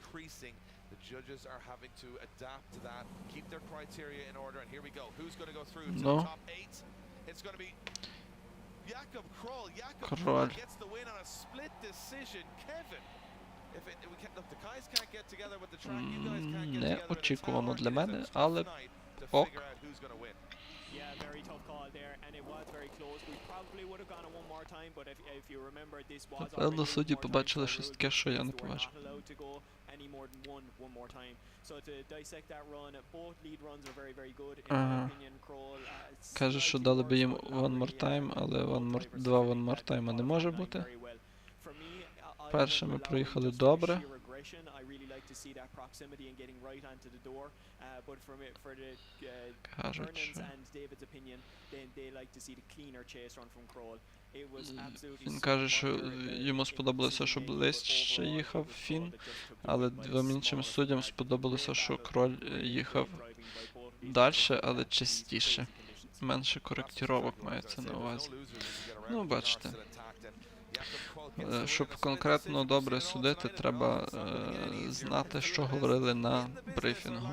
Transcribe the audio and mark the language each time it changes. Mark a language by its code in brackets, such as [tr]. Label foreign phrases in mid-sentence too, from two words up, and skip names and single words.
[uk] Ну. Король. Неочікувано для мене, але ок. [en] Yeah, very tough call there, and it was very close. We probably would have gone it one more time, but if you remember, this was [uk] Напевно, [en] already [uk] судді [en] one more time [uk] побачили [en] for [uk] щось [en] rule [uk] таке, що я не [en] games. We're [uk] побачив. [en] not allowed to go any more than one more time. So to dissect that run, both lead runs are very, very good. In my opinion, Kroll [uk] Каже, що дали би їм [en] one more time, [uk] але два [en] one more time [uk] не може бути. Перше ми проїхали добре. [en] I really like to see that proximity and getting right onto the door. But for the Vernon's and David's opinion, they like to see the cleaner chase run from Kroll. It was absolutely. [uk] Він каже, що йому сподобалося, що ближче їхав Фін, але двом іншим суддям сподобалося, що Кроль їхав далі, але частіше. Менше коректировок мається на увазі. Ну, бачите. Щоб конкретно добре судити, треба знати, що говорили на брифінгу.